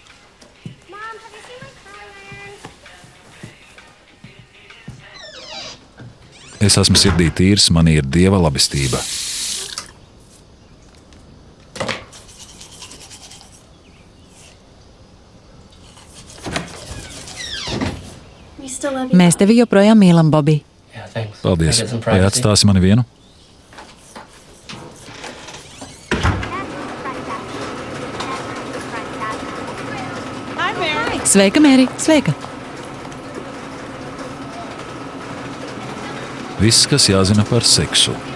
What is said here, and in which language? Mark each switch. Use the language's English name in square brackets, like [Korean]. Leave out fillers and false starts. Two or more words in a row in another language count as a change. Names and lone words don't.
[Latvian] Es esmu sirdī tīrs, man ir Dieva labestība. Mēs tevi joprojām mīlam, Bobi. [English] Yeah, thanks. [Latvian] Paldies. [English] I got some [Latvian] Vai [English] privacy. [Latvian] atstāsi mani vienu? Sveika, Mēri! Sveika! Viss, kas jāzina par seksu.